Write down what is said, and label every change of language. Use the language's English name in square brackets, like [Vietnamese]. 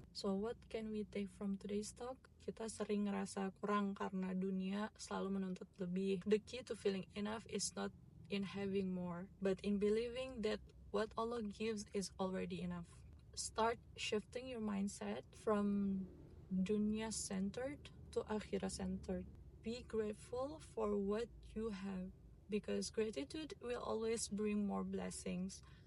[English] So what can we take from today's talk? [Indonesian] Kita sering ngerasa kurang karena dunia selalu menuntut lebih. [English] The key to feeling enough is not in having more, but in believing that what Allah gives is already enough. Start shifting your mindset from dunya-centered to akhirah-centered. Be grateful for what you have, because gratitude will always bring more blessings.